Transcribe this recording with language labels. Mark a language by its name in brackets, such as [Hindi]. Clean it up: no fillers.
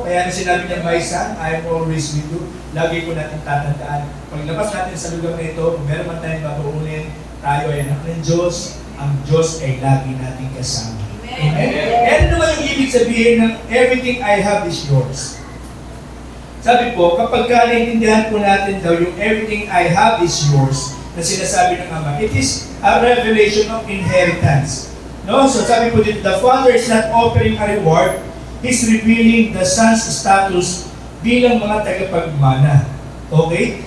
[Filipino] Kaya na sinabi niya, [English] "My son, I am always with you." [Filipino] Lagi po natin tatandaan. Paglabas natin sa lugar na ito, kung meron man tayong babaunin, tayo ay anak ng Diyos, ang Diyos ay lagi natin kasama. Amen? Ano naman yung ibig sabihin ng [English] everything I have is yours? [Filipino] Sabi po, kapag naintindihan po natin daw yung [English] everything I have is yours, [Filipino] na sinasabi ng Ama, [English] it is a revelation of inheritance. No? [Filipino] So sabi po dito, [English] the Father is not offering a reward, He's revealing the Son's status [Filipino] bilang mga tagapagmana. [English] Okay?